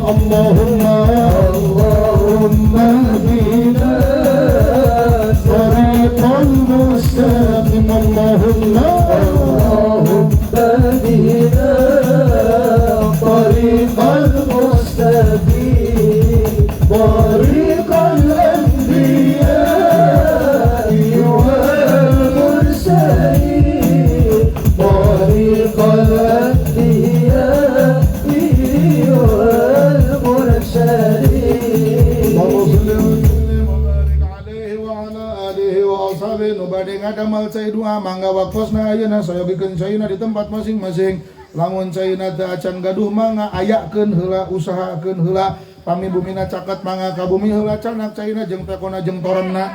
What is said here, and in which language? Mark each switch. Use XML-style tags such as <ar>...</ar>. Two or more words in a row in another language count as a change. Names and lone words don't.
<ar>اللهم اهدنا طريق المستقيم، اللهم اهدنا طريق المستقيم، طريق الأنبياء والمرسلين، طريق الأنبياء والمرسلين.</ar> <su>Nu bade ngadamal cai doa mangga wakosna ayeuna sayogikeun caina di tempat masing-masing. Lamun caina teu acan gaduh mangga ayakeun heula, usahakeun heula. Pami bumina caket mangga ka bumi heula canak caina jeung tekona jeung torenna.</su>